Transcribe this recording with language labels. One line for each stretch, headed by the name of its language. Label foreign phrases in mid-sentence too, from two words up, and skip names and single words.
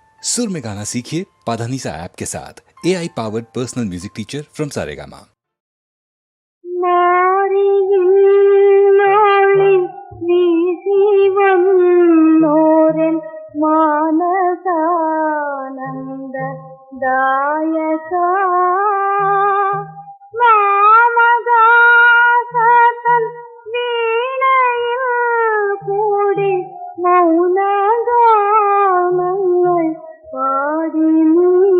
Hindi: सुर में गाना सीखिए पाधानीसा ऐप के साथ।
English: AI powered personal music teacher from
Hindi: सारेगामा।
Malayalam: മാനസാനന്ദ ദായക മാമദാസതൻ വീണയിൽ കൂടി മൗനഗാനങ്ങൾ പാടി നീ